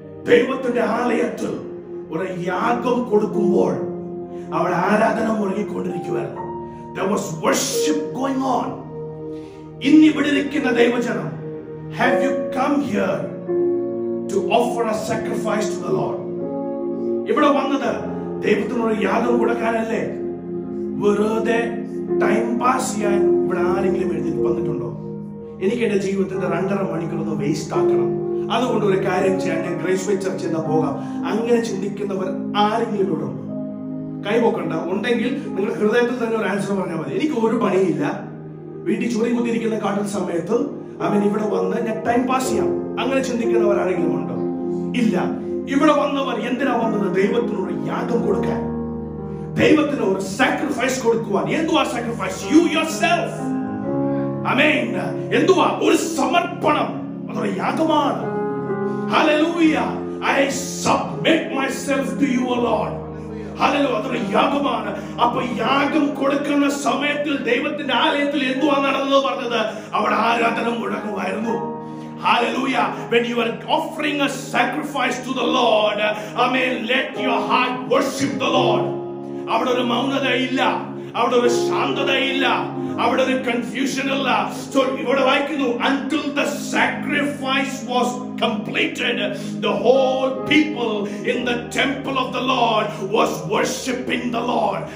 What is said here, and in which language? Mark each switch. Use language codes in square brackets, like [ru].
[ml] ദൈവത്തിന്റെ ആലയത്തിൽ ഒരു യാഗം കൊടുക്കുമ്പോൾ അവിടെ ആരാധന മുറുകിക്കൊണ്ടിരിക്കുവായിരുന്നു. [en] There was worship going on. [ml] ഇന്നിവിടെ ഇരിക്കുന്ന ദൈവജനം, [en] have you come here to offer a sacrifice to the Lord? [ml] ഇവിടെ വന്നത് ദൈവത്തിനൊരു യാഗം കൊടുക്കാനല്ലേ? വെറുതെ ടൈം പാസ് ചെയ്യാൻ ഇവിടെ ആരെങ്കിലും എഴുന്നേറ്റ് വന്നിട്ടുണ്ടോ? എനിക്ക് എന്റെ ജീവിതത്തിന്റെ 2.5 മണിക്കൂർ ഒന്ന് വേസ്റ്റ് ആക്കണം, അതുകൊണ്ട് ഒരു കാര്യം ചെയ്യാൻ ഞാൻ ഗ്രേസ് വേ ചർച്ച് എന്നാ പോകാം, അങ്ങനെ ചിന്തിക്കുന്നവർ ആരെങ്കിലും ഇവിടെ ഉണ്ടോ? കൈപോക്കണ്ട. ഉണ്ടെങ്കിൽ നിങ്ങൾ ഹൃദയത്തിൽ തന്നെ ഒരു ആൻസർ പറഞ്ഞാൽ മതി. എനിക്ക് ഒരു പണിയില്ല, വീട്ടിൽ ചുറി കുത്തിയിരിക്കുന്ന കാട്ടുന്ന സമയത്ത് അവൻ ഇവിടെ വന്ന് ഞാൻ ടൈം പാസ് ചെയ്യാം, അങ്ങനെ ചിന്തിക്കുന്നവർ ആരെങ്കിലും ഉണ്ടോ? ഇല്ല. ഇവിടെ വന്നവർ എന്തിനാ വന്നത്? ദൈവത്തിനൊരു യാഗം കൊടുക്കാൻ, ദൈവത്തിന് ഒരു സാക്രിഫൈസ് കൊടുക്കുവാൻ. എന്തുവാ സാക്രിഫൈസ്? [en] You yourself. [ml] ആമേൻ. എന്തുവാ? ഒരു സമർപ്പണം. അതൊരു യാഗമാണ്. Hallelujah. [en] I submit myself to you, O Lord. [ml] Hallelujah. അതൊരു യാഗമാണ്. അപ്പൊ യാഗം കൊടുക്കുന്ന സമയത്തിൽ ദൈവത്തിന്റെ ആലയത്തിൽ എന്തുവാ നടന്നത് പറഞ്ഞത്? അവിടെ ആരാധന മുഴങ്ങുമായിരുന്നു. Hallelujah. [en] When you are offering a sacrifice to the Lord, amen, let your heart worship the Lord. [ml] അവിടെ ഒരു മൗനത ഇല്ല, അവിടെ ഒരു ശാന്തത ഇല്ല, അവിടെ ഒരു കൺഫ്യൂഷൻ ഇല്ല. [en] So [ml] ഇവിടെ വായിക്കുന്നു, [en] until the sacrifice was completed, the whole people in the temple of the Lord was worshiping the Lord.